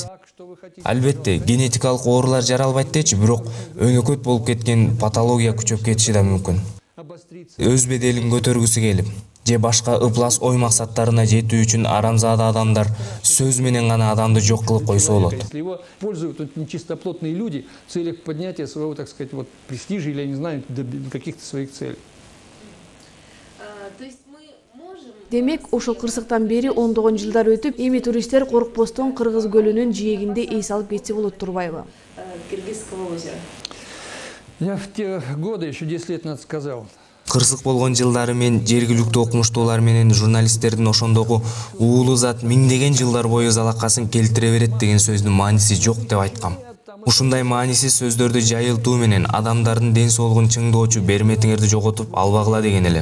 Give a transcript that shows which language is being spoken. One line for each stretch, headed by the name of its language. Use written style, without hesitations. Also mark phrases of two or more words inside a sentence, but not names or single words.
Kyrgyz: Албетте, генетикалык оорулар жаралбайт дечи, бирок өнөкөт болуп кеткен патология күчөп кетиши да мүмкүн. Өз беделин көтөргүсү келип, же башка ыплас ой максаттарына жетүү үчүн арамзаада адамдар сөз менен гана адамды жок кылып койсо болот.
Russian: Если его пользуют нечистоплотные люди в целях поднятия своего, так сказать, вот престижа или, я не знаю, каких-то своих целей. То есть мы можем...
Kyrgyz: Демек, ошол кырсыктан бери ондогон жылдар өтүп, эми туристтер коркпостон Кыргыз көлүнүн жээгинде эс алып кетсе болот турбайбы?
Russian: Кыргызского озера. Я в те годы, еще 10 лет назад сказал,
Kyrgyz: Кырсык болгон жылдары мен жергиликтүү окумуштуулар менен журналисттердин ошондогу уулуу зат миңдеген жылдар бою залакасын келтире берет деген сөздүн мааниси жок деп айткам. Ушундай маанисиз сөздөрдү жайылтуу менен адамдардын ден соолугун чыңдоочу берметиңерди жоготуп албагыла деген эле.